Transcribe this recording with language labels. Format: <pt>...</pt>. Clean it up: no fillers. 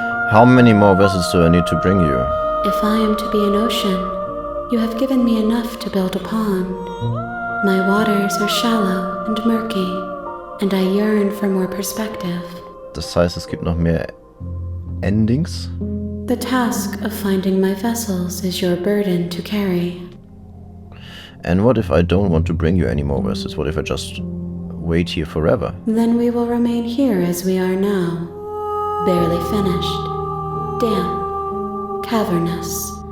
<en>How many more vessels do I need to bring you? If I am to be an ocean, you have given me enough to build a pond. My waters are shallow and murky, and I yearn for more perspective.</en> <de>Das heißt, es gibt noch mehr Endings?</de> <en>The task of finding my vessels is your burden to carry. And what if I don't want to bring you any more vessels? What if I just wait here forever? Then we will remain here as we are now, barely finished, damp, cavernous.</en>